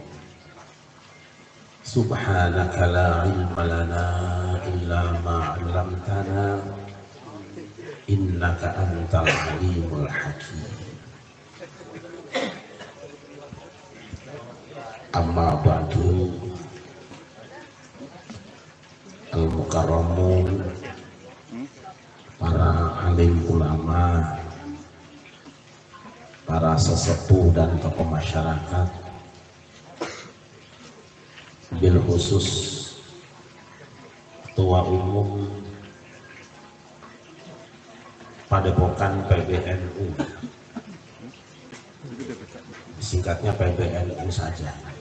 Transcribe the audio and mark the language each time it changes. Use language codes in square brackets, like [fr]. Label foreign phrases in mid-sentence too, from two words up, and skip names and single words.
[ar] سبحانك لا علم لنا إلا ما علمتنا إنك أنت العليم الحكيم. أما بعد, [id] al-mukarramun, para alim ulama, para sesepuh dan tokoh masyarakat, [ar] بالخصوص [id] Ketua Umum Padepokan PBNU, singkatnya PBNU saja.